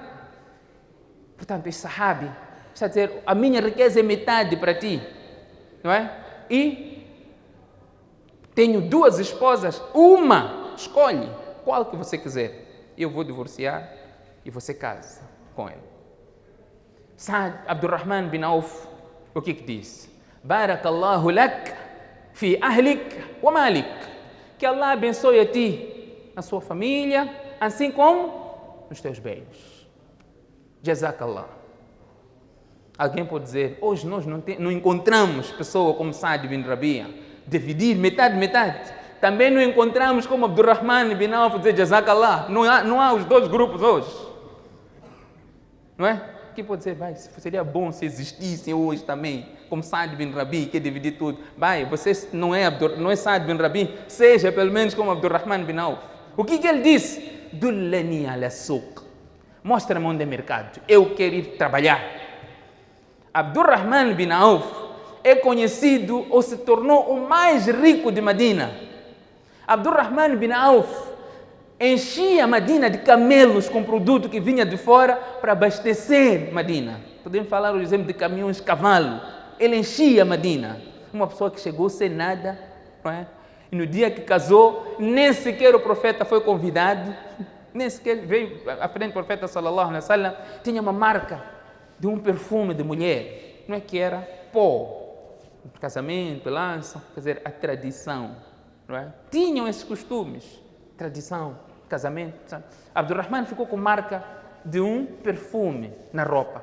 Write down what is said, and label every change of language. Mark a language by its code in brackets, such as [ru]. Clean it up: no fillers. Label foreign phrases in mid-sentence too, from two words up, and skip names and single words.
[pt] Portanto, esse sahabi está a dizer: a minha riqueza é metade para ti. Não é? E tenho duas esposas. Uma, escolhe qual que você quiser. Eu vou divorciar e você casa com ele. Abdurrahman bin Auf, o que disse? [ar] بارك الله لك في أهلك ومالك. [pt] Que Allah abençoe a ti, a sua família, assim como nos teus bens. Jazakallah. Alguém pode dizer: hoje nós não encontramos pessoa como Sa'd bin Rabi, dividir metade. Também não encontramos como Abdurrahman bin Auf dizer Jazakallah. Não há os dois grupos hoje. Não é? Quem pode dizer: vai, seria bom se existissem hoje também, como Sa'd bin Rabi, que dividir tudo. Vai, você não é Sa'd bin Rabi, seja pelo menos como Abdurrahman bin Auf. O que ele disse? [ar] دلني على سوق. [pt] Mostra-me onde é mercado. Eu quero ir trabalhar. Abdurrahman bin Auf é conhecido ou se tornou o mais rico de Medina. Abdurrahman bin Auf enchia Medina de camelos com produto que vinha de fora para abastecer Medina. Podemos falar o exemplo de caminhões de cavalo. Ele enchia Medina. Uma pessoa que chegou sem nada, não é? E no dia que casou, nem sequer o profeta foi convidado, nem sequer veio à frente do profeta [ar] صلى الله عليه وسلم, [pt] tinha uma marca de um perfume de mulher, não é, que era pó, casamento, lança, quer dizer, a tradição, não é? Tinham esses costumes, tradição, casamento. Sabe? Abdurrahman ficou com marca de um perfume na roupa.